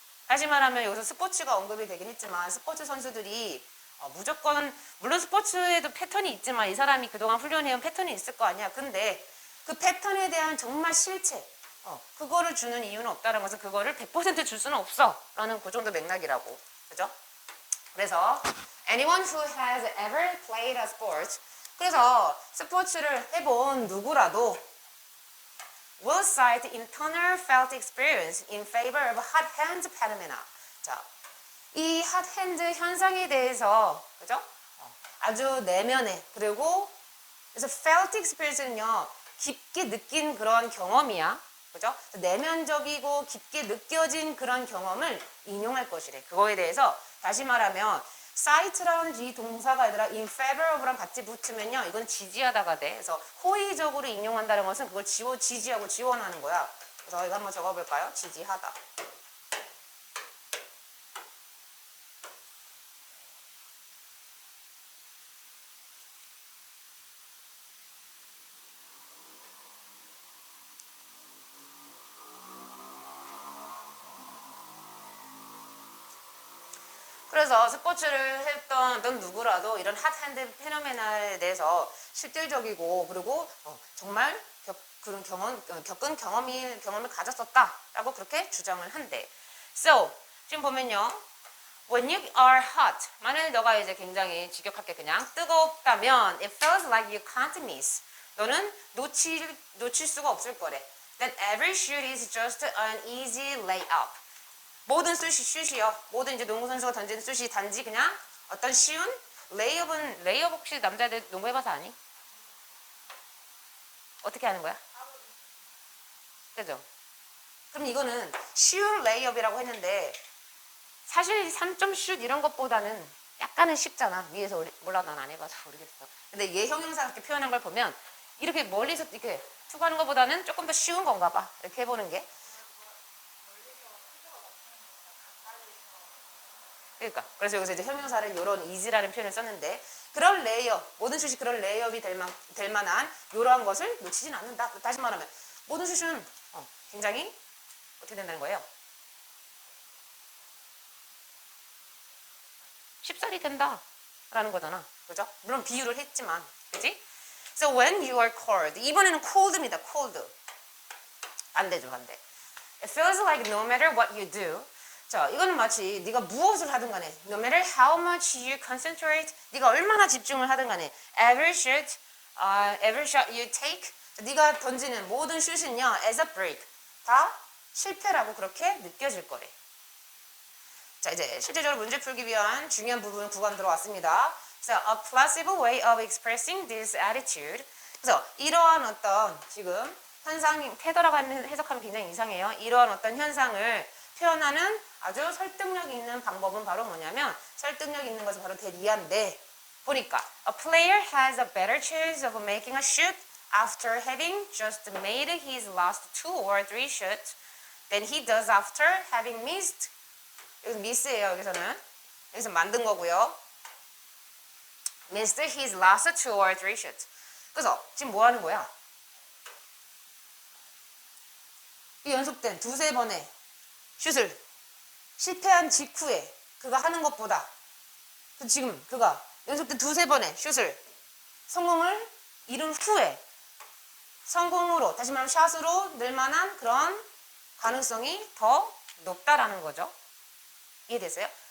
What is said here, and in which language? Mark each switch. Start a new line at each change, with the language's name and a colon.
Korean: 다시 말하면 여기서 스포츠가 언급이 되긴 했지만 스포츠 선수들이 무조건 물론 스포츠에도 패턴이 있지만 이 사람이 그동안 훈련해온 패턴이 있을 거 아니야. 근데 그 패턴에 대한 정말 실체 그거를 주는 이유는 없다는 것은 그거를 100% 줄 수는 없어 라는 그 정도 맥락이라고. 그죠? 그래서
English: anyone who has ever played a sport
Korean: 그래서 스포츠를 해본 누구라도
English: will cite internal felt experience in favor of hot hand phenomena.
Korean: 자, 이 hot hand 현상에 대해서 그죠? 아주 내면에 그리고 그래서 felt experience는요 깊게 느낀 그런 경험이야. 그죠? 내면적이고 깊게 느껴진 그런 경험을 인용할 것이래. 그거에 대해서 다시 말하면 cite라는 이 동사가 얘들아 in favor of랑 같이 붙으면요 이건 지지하다가 돼. 그래서 호의적으로 인용한다는 것은 그걸 지지하고 지원하는 거야. 그래서 이거 한번 적어볼까요? 지지하다. 그래서 스포츠를 했던 어떤 누구라도 이런 핫핸드 페노메나에 대해서 실질적이고 그리고 정말 그런 겪은 경험을 가졌었다라고 그렇게 주장을 한대.
English: So
Korean: 지금 보면요,
English: when you are hot,
Korean: 만약에 너가 이제 굉장히 직역할게 그냥 뜨겁다면
English: it feels like you can't miss.
Korean: 너는 놓칠 수가 없을 거래.
English: That every shoot is just an easy layup.
Korean: 모든 슛이요. 모든 이제 농구 선수가 던지는 슛이 단지 그냥 어떤 쉬운 레이업 혹시 남자애들 농구 해봐서 아니? 어떻게 하는 거야? 그죠? 그럼 이거는 쉬운 레이업이라고 했는데 사실 3점 슛 이런 것보다는 약간은 쉽잖아. 위에서 몰라 난 안 해봐서 모르겠어. 근데 얘 형용사 그렇게 표현한 걸 보면 이렇게 멀리서 이렇게 투구하는 것보다는 조금 더 쉬운 건가 봐. 이렇게 해보는 게. 그러니까 그래서 여기서 이제 형용사를 이런 easy라는 표현을 썼는데 그런 레이업 모든 슛이 그런 레이업이 될 만한 이러한 것을 놓치진 않는다. 다시 말하면 모든 슛은 굉장히 어떻게 된다는 거예요? 쉽사리 된다라는 거잖아. 그죠? 물론 비유를 했지만 그지?
English: So when you are cold
Korean: 이번에는 cold입니다. cold 반대죠 반대.
English: It feels like no matter what you do
Korean: 자, 이거는 마치 네가 무엇을 하든 간에
English: no matter how much you concentrate
Korean: 네가 얼마나 집중을 하든 간에
English: every shot you take
Korean: 네가 던지는 모든 슛은요
English: as a break
Korean: 다 실패라고 그렇게 느껴질 거래. 자, 이제 실제적으로 문제 풀기 위한 중요한 부분 구간 들어왔습니다.
English: So, a plausible way of expressing this attitude
Korean: 그래서 이러한 어떤 지금 현상 테더라고 해석하면 굉장히 이상해요. 이러한 어떤 현상을 표현하는 아주 설득력 있는 방법은 바로 뭐냐면 설득력 있는 것은 바로 대리한데 보니까
English: a player has a better chance of making a shoot after having just made his last 2 or 3 shots than he does after having missed
Korean: 여기서 miss예요. 여기서 만든 거고요.
English: missed his last 2 or 3 shots
Korean: 그래서 지금 뭐 하는 거야? 이 연속된 두세 번의 슛을 실패한 직후에 그가 하는 것보다 지금 그가 연속된 두세 번의 슛을 성공을 이룬 후에 성공으로 다시 말하면 샷으로 늘 만한 그런 가능성이 더 높다라는 거죠. 이해되세요?